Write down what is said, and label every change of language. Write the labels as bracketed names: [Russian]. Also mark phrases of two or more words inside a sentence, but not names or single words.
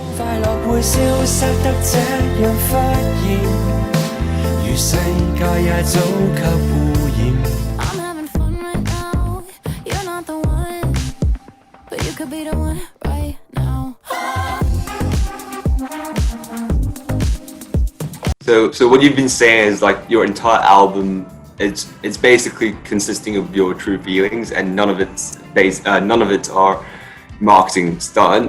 [Cantonese] 快樂會消失得這樣忽然，如世界也早給污染。 [English] I'm having fun right now. You're not the one, but you could be the one right now. So what you've been saying is like your entire album, it's basically consisting of your true feelings, and none of it are marketing stunt.